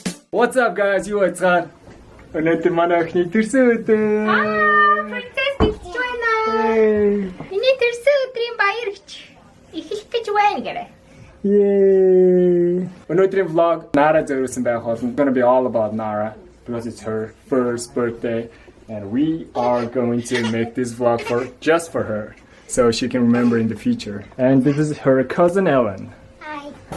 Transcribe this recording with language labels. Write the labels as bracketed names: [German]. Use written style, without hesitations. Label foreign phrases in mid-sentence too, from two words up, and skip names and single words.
[English] What's up guys? [Mongolian] Юу байцгаана? Өнөөдөр манай охины төрсөн өдөр. Принцесс бэлтэж байна. Миний төрсөн өдрийн баяр эхлэх гэж байна гэрэ. Yay! Өнөөдрийн vlog Nara зориулсан байх болно. [English] It's gonna be all about Nara because it's her first birthday and we are going to make this vlog just for her so she can remember in the future. And this is her cousin Ellen. Hi.